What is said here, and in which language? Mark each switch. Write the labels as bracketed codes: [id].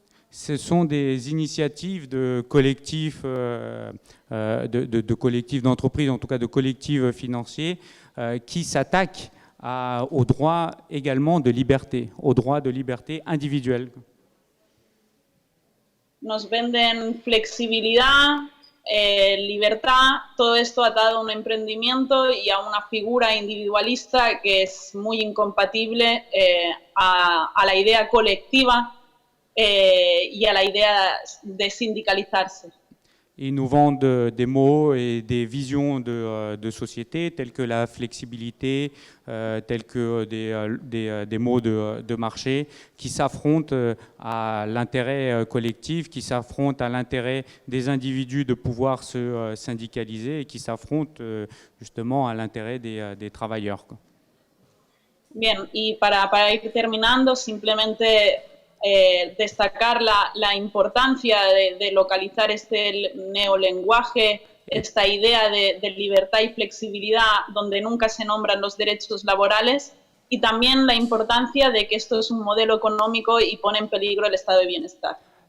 [fr] Ce sont des initiatives de collectifs d'entreprises, en tout cas de collectifs financiers, qui s'attaquent au droit également de liberté, au droit de liberté individuelle. [es] Nos venden flexibilidad, libertad, todo esto atado a un emprendimiento y a una figura individualista que es muy incompatible a la idea colectiva y a la idea de sindicalizarse. [fr] Ils nous vendent des mots et des visions de société telles que la flexibilité, tels que des mots de marché qui s'affrontent à l'intérêt collectif, qui s'affrontent à l'intérêt des individus de pouvoir se syndicaliser et qui s'affrontent justement à l'intérêt des travailleurs. [es] Bien, y para ir terminando, simplemente destacar la importancia de localizar este neolenguaje, esta idea de libertad y flexibilidad donde nunca se nombran los derechos laborales, y también la importancia de que esto es un modelo económico y pone en peligro el estado de bienestar.